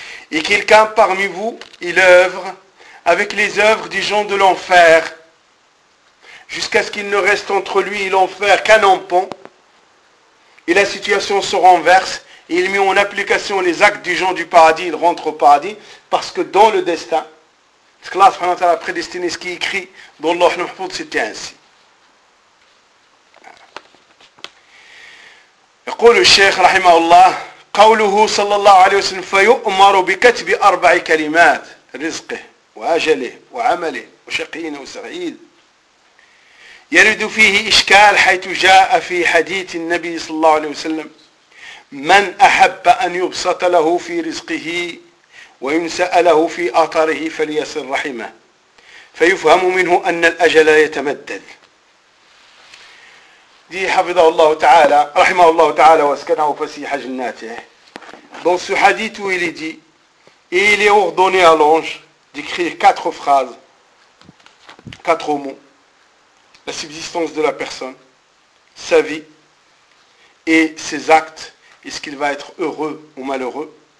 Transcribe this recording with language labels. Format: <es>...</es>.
<fr>Et quelqu'un parmi vous, il œuvre avec les œuvres des gens de l'enfer, jusqu'à ce qu'il ne reste entre lui et l'enfer qu'un empan, et la situation se renverse, et il met en application les actes des gens du paradis, il rentre au paradis, parce que dans le destin, parce que Allah subhanahu wa ta'ala a prédestiné ce qui est écrit dans le Lawh al-Mahfouz, c'était ainsi.</fr> <ar>يقول الشيخ رحمه الله قوله صلى الله عليه وسلم فيؤمر بكتب أربع كلمات رزقه وأجله وعمله وشقينه وسعيد يرد فيه إشكال حيث جاء في حديث النبي صلى الله عليه وسلم من أحب أن يبسط له في رزقه وينسأ له في أطره فليصل رحمه فيفهم منه أن الأجل يتمدد dit حفظه الله تعالى رحمه الله تعالى واسكنه فسيح جناته.</ar> <fr>Dans ce hadith où il est dit, et il est ordonné à l'ange d'écrire quatre phrases, quatre mots, la subsistance de la personne, sa vie et ses actes, est-ce qu'il va être heureux ou malheureux.</fr>